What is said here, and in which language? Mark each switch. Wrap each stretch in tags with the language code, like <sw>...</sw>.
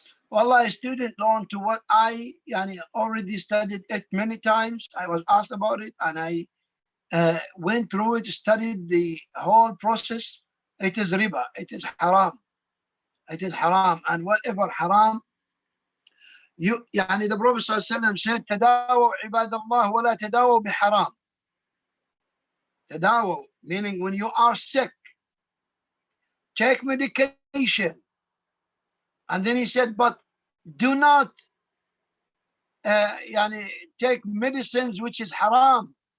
<en>Wallah, student loan, to what I already studied it many times. I was asked about it and I went through it, studied the whole process. It is riba, it is haram. It is haram, and whatever haram,</en> <ar>يعني</ar> <en>the Prophet ﷺ said</en> <ar>تداووا عباد الله ولا تداووا بحرام.</ar> <en>تداووا meaning when you are sick, take medication. And then he said, but do not يعني take medicines which is haram.</en>